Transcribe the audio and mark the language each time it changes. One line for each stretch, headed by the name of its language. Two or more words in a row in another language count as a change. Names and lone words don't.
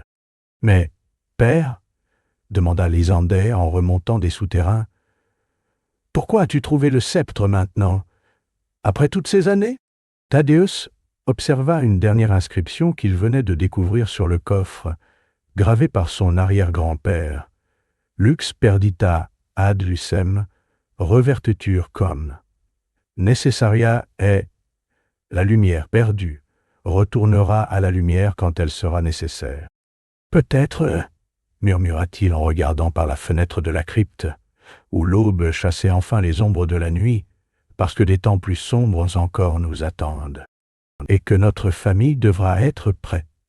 French: « Mais, père, demanda Lysander en remontant des souterrains, pourquoi as-tu trouvé le sceptre maintenant, après toutes ces années ?» Thaddeus observa une dernière inscription qu'il venait de découvrir sur le coffre, gravée par son arrière-grand-père.
Latin: Lux perdita ad lucem, revertetur com. Necessaria est
French: la lumière perdue, retournera à la lumière quand elle sera nécessaire. Peut-être, murmura-t-il en regardant par la fenêtre de la crypte, où l'aube chassait enfin les ombres de la nuit, parce que des temps plus sombres encore nous attendent, et que notre famille devra être prête.